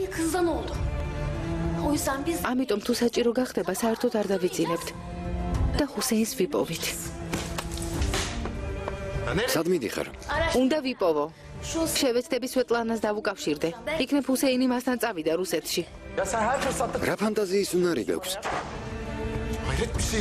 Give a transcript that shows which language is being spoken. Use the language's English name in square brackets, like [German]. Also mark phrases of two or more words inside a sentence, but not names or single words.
[Georgian] ამიტომ თუ საჭირო გახდება, საერთოდ არ დავიძინებთ და ჰუსეინს ვიპოვით. სად მიდიხარ? უნდა ვიპოვო. შევეცდები სვეტლანას დავუკავშირდე. იქნებ ჰუსეინი მასთან წავიდა რუსეთში. [Turkish] Ya sen her fırsatta [Georgian] რა ფანტაზიის უნარი გაქვს? [Turkish] hayret bir şey ya.